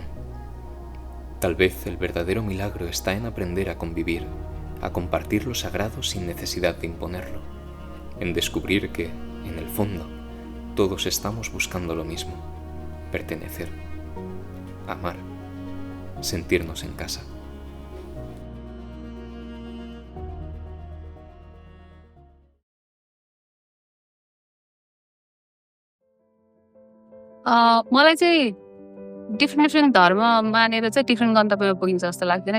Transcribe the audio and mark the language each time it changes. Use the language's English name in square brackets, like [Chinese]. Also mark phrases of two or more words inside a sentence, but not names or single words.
[Spanish] Tal vez el verdadero milagro está en aprender a convivir, a compartir lo sagrado sin necesidad de imponerlo, en descubrir que, en el fondo, todos estamos buscando lo mismo: pertenecer, amar, sentirnos en casa. [Nepali] मलाई चाहिँ डिफ्रेन्ट धर्म मानेर चाहिँ डिफ्रेन्ट गन्तव्यमा पुगिन्छ जस्तो लाग्दैन।